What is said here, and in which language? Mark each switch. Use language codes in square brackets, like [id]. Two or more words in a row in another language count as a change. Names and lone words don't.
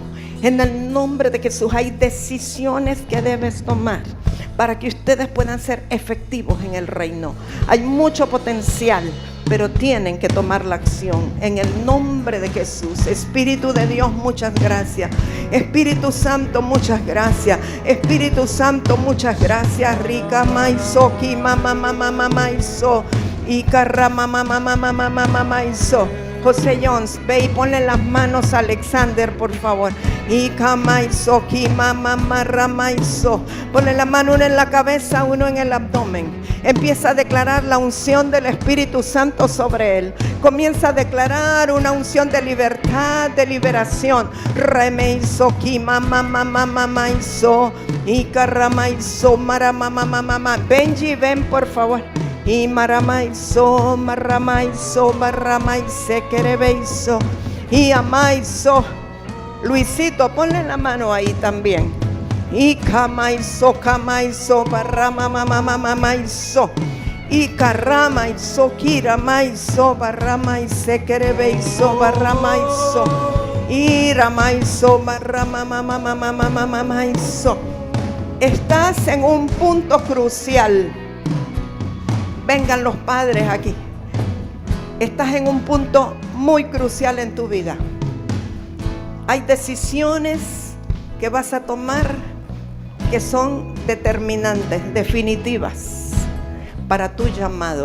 [es] En el nombre de Jesús hay decisiones que debes tomar para que ustedes puedan ser efectivos en el reino. Hay mucho potencial, pero tienen que tomar la acción. En el nombre de Jesús. Espíritu de Dios, muchas gracias. Espíritu Santo, muchas gracias. Espíritu Santo, muchas gracias. Rica maizo, ki mama mama maizo. Y carra mama mama maizo. José Jones, ve y ponle las manos a Alexander, por favor. Y kamaizo, ki mama marramaizo. Ponle la mano uno en la cabeza, uno en el abdomen. Empieza a declarar la unción del Espíritu Santo sobre él. Comienza a declarar una unción de libertad, de liberación. Remeizo, ki mama maizo. Y carramaizo, maramama. Benji, ven por favor. Y maramaizo, marramaize, querebeizo. Y amaizo. Luisito, ponle la mano ahí también. Y camaizo, barramamamamaizo. Y carramaizo, kiramaizo, barramaize, querebeizo, barramaizo. Y ramaizo, barramamamamamaizo. Estás en un punto crucial. Vengan los padres aquí. Estás en un punto muy crucial en tu vida. Hay decisiones que vas a tomar que son determinantes, definitivas para tu llamado.